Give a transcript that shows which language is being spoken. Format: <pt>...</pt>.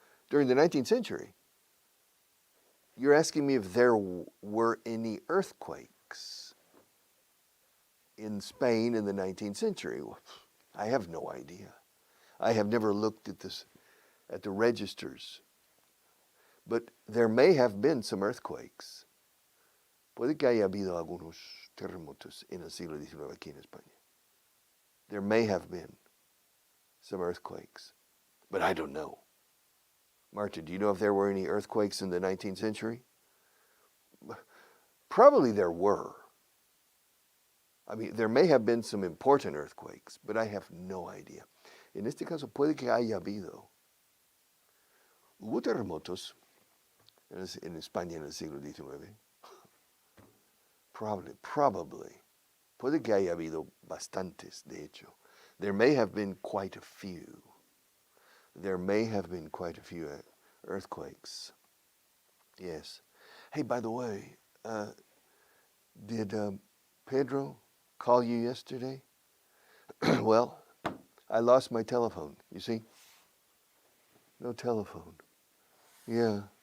<en>During the 19th century? You're asking me if there were any earthquakes in Spain in the 19th century? I have no idea. I have never looked at the registers. But there may have been some earthquakes.</en> <es>Puede que haya habido algunos terremotos en el siglo XIX aquí en España.</es> <en>There may have been some earthquakes, but I don't know. Marta, do you know if there were any earthquakes in the 19th century? Probably there were. I mean, there may have been some important earthquakes, but I have no idea.</en> <es>En este caso, puede que haya habido. Hubo terremotos en España en el siglo XIX. Probably. Puede que haya habido bastantes, de hecho.</es> <en>There may have been quite a few. There may have been quite a few earthquakes. Yes. Hey, by the way, did Pedro call you yesterday? Well, I lost my telephone, you see? No telephone. Yeah.</en>